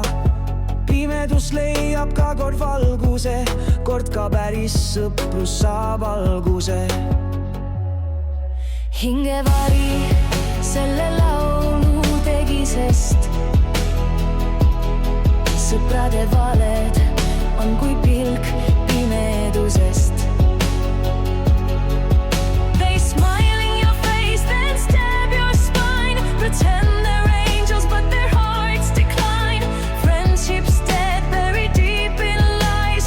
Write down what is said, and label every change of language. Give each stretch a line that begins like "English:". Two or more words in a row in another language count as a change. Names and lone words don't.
Estonian: Pimedus leiab ka kord valguse, kord ka päris sõprus saab alguse. Hingevari selle laulu tegi, sest sõprade valed on kui pilk pimedusest.
English: They smile in your face, then stab your spine. Pretend they're angels, but their hearts decline. Friendships dead, buried deep in lies.